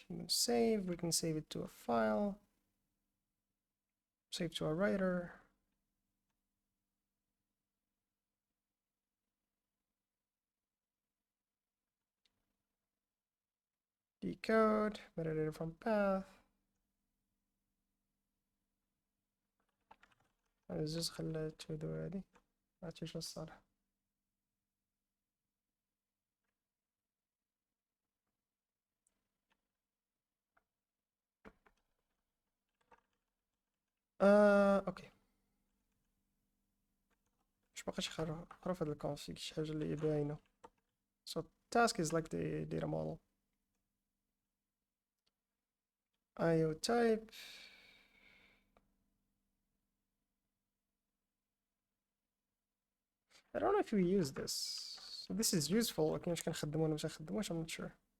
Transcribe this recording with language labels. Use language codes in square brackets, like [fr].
[en] Save, we can save it to a file. Save to a writer. Decode, metadata from path. [ar] عزيز خليت هدو هادي ما عرفتش الصراحة. اوكي مش باقيش حرف هاد الكونفيج شي حاجة اللي باينة. [en] So task is like the data model. IO type. I don't know if we use this. So this is useful. [ar] لكن مش كنخدموه ولا مش كنخدموش, [en] I'm not sure.